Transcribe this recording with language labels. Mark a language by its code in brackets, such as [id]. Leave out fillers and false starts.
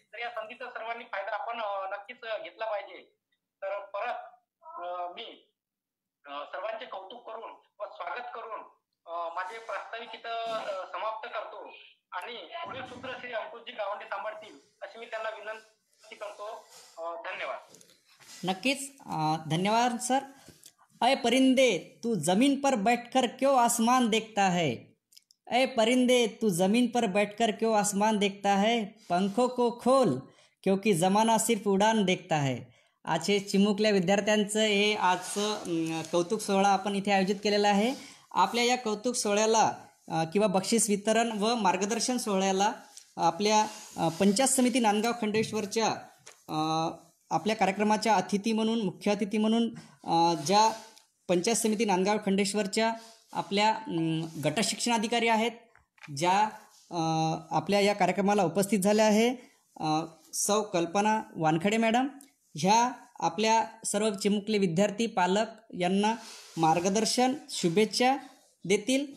[mr] तर या संधीचा सर्वांनी फायदा आपण नक्कीच घेतला पाहिजे. तर परत मी सर्वांचे कौतुक करून व स्वागत करून माझे प्रास्ताविक इथं समाप्त करतो. आणि पुढील सूत्र श्री अंकुशजी गावंडे सांभाळतील अशी मी त्यांना विनंती करतो. धन्यवाद. नक्कीच धन्यवाद सर. [hi] अय परिंदे तू ज़मीन पर बैठकर क्यों आसमान देखता है, अय परिंदे तू ज़मीन पर बैठकर क्यों आसमान देखता है, पंखों को खोल क्योंकि ज़माना सिर्फ उडान देखता है. [mr] आज हे चिमुकल्या विद्यार्थ्यांचं हे आजचं कौतुक सोहळा आपण इथे आयोजित केलेला आहे. आपल्या या कौतुक सोहळ्याला किंवा बक्षीस वितरण व मार्गदर्शन सोहळ्याला आपल्या पंचायत समिती नांदगाव खंडेश्वरच्या आपल्या कार्यक्रमाच्या अतिथी म्हणून, मुख्य अतिथी म्हणून ज्या पंचायत समिती नांदगाव खंडेश्वरच्या आपल्या गटशिक्षणाधिकारी आहेत, ज्या आपल्या या कार्यक्रमाला उपस्थित झाल्या आहे, सौ कल्पना वानखडे मॅडम, ह्या आपल्या सर्व चिमुकले विद्यार्थी पालक यांना मार्गदर्शन शुभेच्छा देतील.